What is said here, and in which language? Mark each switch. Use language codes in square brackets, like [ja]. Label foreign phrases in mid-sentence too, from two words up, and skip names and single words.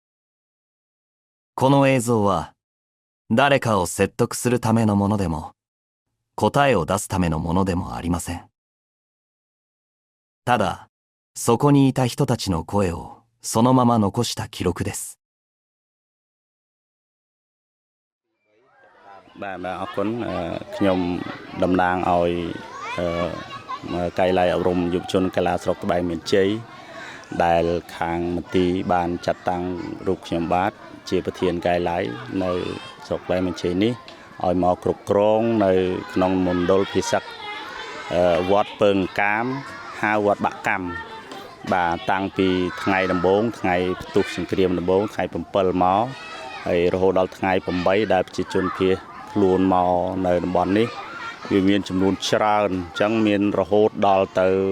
[ja] この映像は、誰かを説得するためのものでも、答えを出すためのものでもありません。ただ、そこにいた人たちの声をそのまま残した記録です。 [km] បាទអរគុណខ្ញុំតំណាងឲ្យកាយឡាយអប់រំយុវជនកីឡាស្រុកត្បែងមានជ័យដែលខាងមន្ទីរបាន ចាត់តាំងរូបខ្ញុំបាទជាប្រធានកាយឡាយនៅស្រុកត្បែងមានជ័យនេះឲ្យមកគ្រប់គ្រងនៅក្នុងមណ្ឌលភិសិកវត្តពើងកាមហៅវត្តបាក់កម្មបាទតាំងពីថ្ងៃដំបូងថ្ងៃផ្ទុះសង្គ្រាមដំបូងថ្ងៃ7មកហើយរហូតដល់ថ្ងៃ8ដែលប្រជាជនភៀសខ្លួនមកនៅតំបន់នេះវាមានចំនួនច្រើនអញ្ចឹងមានរហូតដល់ទៅ